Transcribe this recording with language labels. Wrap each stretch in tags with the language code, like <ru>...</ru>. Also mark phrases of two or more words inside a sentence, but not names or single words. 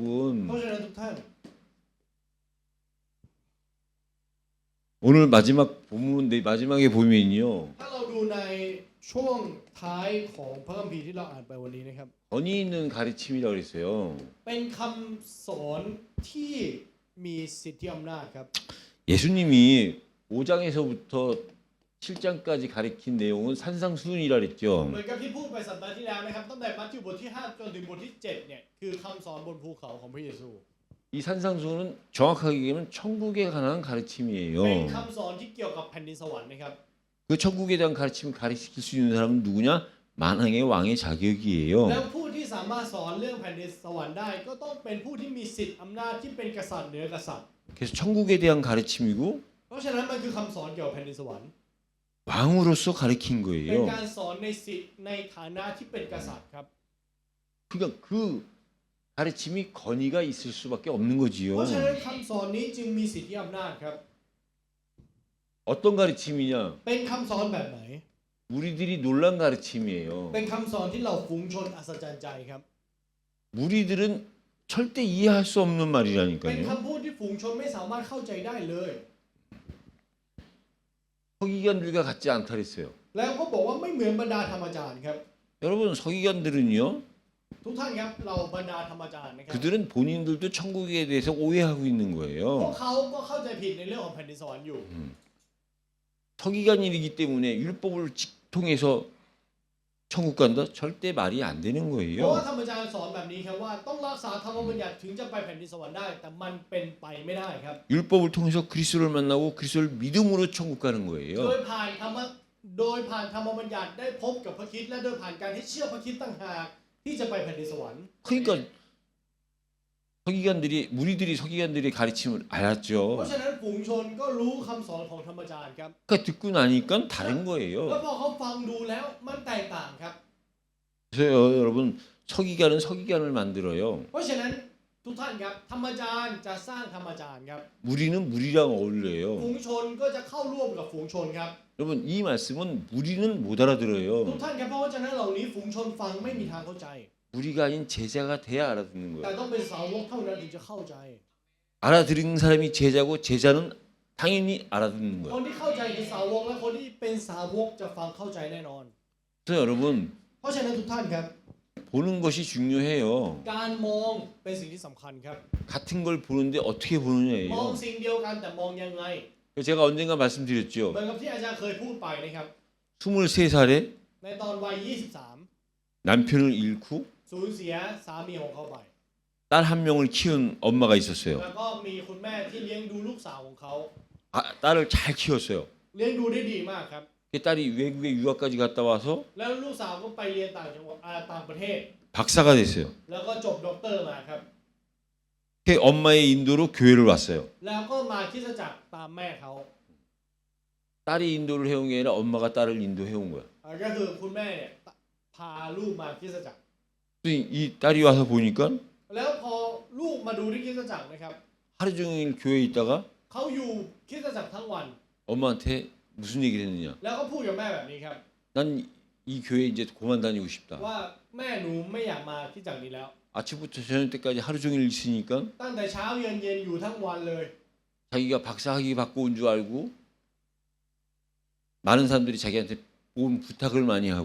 <th>เพราะฉะนั้นทุกท่าน</th> <ko>오늘 마지막 본문 내 마지막에 보면요</ko> <th>ถ้าเราดูในช่วงท้ายของพระคัมภีร์ที่เราอ่านไปวันนี้นะครับ</th> <ko>권위 있는 가르침이라고 그랬어요.</ko> <th>เป็นคำสอนที่มีสิทธิอำนาจครับ</th> <ko>예수님이 5장에서부터 7장까지 가르친 내용은 산상수훈이라</ko> <th>เหมื</th> <ko>그랬죠.</ko> <th>อนกับที่พูดไปสัปดาห์ที่แล้วนะครับตั้งแต่มัทธิวบทที่5จนถึงบทที่7เนี่ยคือคำสอนบนภูเขาของพระเยซู</th> <ko>이 산상수훈은 정확하게 얘기하면 천국에 관한</ko> <th>เป็น</th> <ko>가르침이에요.</ko> <th>คำสอนที่เกี่ยวกับแผ่นดินสวรรค์นะครับ</th> <ko>그 천국에 대한 가르침을 가르칠 수 있는 사람은 누구냐? 만왕의 왕의 자격이에요.</ko> <th>แล้วผู้ที่สามารถสอนเรื่องแผ่นดินสวรรค์ได้ก็ต้องเป็นผู้ที่มีสิทธิอำนาจที่เป็นกษัตริย์เหนือกษัตริย์</th> <ko>그래서 천국에 대한 가르침이고</ko> <th>เพราะฉะนั้นมันคือคำสอนเกี่ยวกับแผ่นดินสวรรค์</th> <ko>왕으로서 가르친</ko> <th>เป็น</th> <ko>거예요.</ko> <th>การสอนในสิทธิในฐานะที่เป็นกษัตริย์ครับ</th> <ko>그러니까 그 가르침이 권위가 있을 수밖에 없는</ko> <th>เพ</th> <ko>거지요.</ko> <th>ราะฉะนั้นคำสอนนี้จึงมีสิทธิอำนาจครับ</th> <ko>어떤 가르침이냐?</ko> <th>เป็นคำสอนแบบไหน</th> <ko>무리들이 놀란 가르침이에요.</ko> <th>เป็นคำสอนที่เราฝูงชนอัศจรรย์ใจครับ</th> <ko>무리들은 절대 이해할 수 없는</ko> <th>เป็น</th> <ko>말이라니까요.</ko> <th>คำพูดที่ฝูงชนไม่สามารถเข้าใจได้เลย</th> <ko>서기관들과 같지 않다 그랬어요.</ko> <th>แล้วก็บอกว่าไม่เหมือนบรรดาธรรมจารย์ครับ</th> <ko>여러분 서기관들은요.</ko> <th>ทุกท่านครับเราบรรดาธรรมจารย์นะครับ</th> <ko>그들은 본인들도 천국에 대해서 오해하고 있는</ko> <th>พวก</th> <ko>거예요.</ko> <th>เขาก็เข้าใจผิดในเรื่องของแผ่นดินสวรรค์อยู่</th> <ko>서기관이기 때문에 율법을 통해서 천국 간다? 절대 말이 안 되는</ko> <th>เพราะว่า</th> <ko>거예요.</ko> <th>ธรรมจารย์สอนแบบนี้ครับว่าต้องรักษาธรรมบัญญัติถึงจะไปแผ่นดินสวรรค์ได้ แต่มันเป็นไปไม่ได้ครับ</th> <ko>율법을 통해서 그리스도를 만나고 그리스도를 믿음으로 천국 가는</ko> <th>โด</th> <ko>거예요.</ko> <th>ยผ่านธรรมบัญญัติได้พบกับพระคริสต์และโดยผ่านการที่เชื่อพระคริสต์ต่างหากที่จะไปแผ่นดินสวรรค์</th> <ko>그러니까 무리들이 서기관들의 가르침을</ko> <th>เพราะ</th> <ko>알았죠.</ko> <th>ฉะนั้นฝูงชนก็รู้คำสอนของธรรมจารย์ครับ</th> <ko>그러니까 듣고 나니까 다른</ko> <th>แล้ว</th> <ko>거예요.</ko> <th>พอเขาฟังดูแล้วมันแตกต่างครับ</th> <ko>그래서 여러분 서기관은 서기관을 만들어요.</ko> <th>เพราะฉะนั้นทุกท่านครับธรรมจารย์จะสร้างธรรมจารย์ครับ</th> <ko>무리는 무리랑 어울려요.</ko> <th>ฝูงชนก็จะเข้าร่วมกับฝูงชนครับ</th> <ko>여러분 이 말씀은 무리는 못</ko> <th>ทุก</th> <ko>알아들어요.</ko> <th>ท่านครับเพราะว่าฉะนั้นเหล่านี้ฝูงชนฟังไม่มีทางเข้าใจ</th> <ko>무리가 아닌 제자가 돼야 알아듣는</ko> <th>แต่</th> <ko>거예요.</ko> <th>ต้องเป็นสาวกเท่านั้นถึงจะเข้าใจ</th> <ko>알아들은 사람이 제자고 제자는 당연히 알아듣는</ko> <th>คน</th> <ko>거예요.</ko> <th>ที่เข้าใจคือสาวกและคนที่เป็นสาวกจะฟังเข้าใจแน่นอน</th> <ko>그래서 여러분</ko> <th>เพราะฉะนั้นทุกท่านครับ</th> <ko>보는 것이 중요해요.</ko> <th>การมองเป็นสิ่งที่สำคัญครับ</th> <ko>같은 걸 보는데 어떻게</ko> <th>มอง</th> <ko>보느냐예요.</ko> <th>สิ่งเดียวกันแต่มองยังไง</th> <ko>제가 언젠가</ko> <th>เหมื</th> <ko>말씀드렸죠.</ko> <th>อนกับที่อาจารย์เคยพูดไปนะครับ</th> <ko>23살에</ko> <th>ในตอนวัย 23</th> <ko>남편을 잃고</ko> <th>สูญเสียสามีของเขาไป</th> <ko>딸 한 명을 키운 엄마가 있었어요.</ko> <th>แล้วก็มีคุณแม่ที่เลี้ยงดูลูกสาวของเขา</th> <ko>딸을 잘 키웠어요.</ko> <th>เลี้ยงดูได้ดีมากครับ</th> <ko>그 딸이 외국에 유학까지 갔다 와서</ko> <th>แล้วลูกสาวก็ไปเรียนต่างจังหวัดต่างประเทศ</th> <ko>박사가 됐어요.</ko> <th>แล้วก็จบด็อกเตอร์มาครับ</th> <ko>그 엄마의 인도로 교회를 왔어요.</ko> <th>แล้วก็มาคริสตจักรตามแม่เขา</th> <ko>딸이 인도를 해온 게 아니라 엄마가 딸을 인도해 온 거야.</ko> <th>ก็คือคุณแม่เนี่ยพาลูกมาคริสตจักร</th> <ko>이 딸이 와서 보니까</ko> <th>แล้วพอลูกมาดูที่คริสตจักรนะครับ</th> <ko>하루 종일 교회에 있다가</ko> <th>เขาอยู่คริสตจักรทั้งวัน</th> <ko>엄마한테 무슨 얘기를 했느냐.</ko> <th>แล้วก็พูดกับแม่แบบนี้ครับ</th> <ko>난 이 교회 이제 그만 다니고 싶다.</ko> <th>ว่าแม่หนูไม่อยากมาคริสตจักรนี้แล้ว</th> <ko>아침부터 저녁 때까지 하루 종일 있으니까</ko> <th>ตั้งแต่เช้าเย็นเย็นอยู่ทั้งวันเลย</th> <ko>자기가 박사 학위 받고 온 줄 알고 많은 사람들이 자기한테 온 부탁을 많이 하고</ko>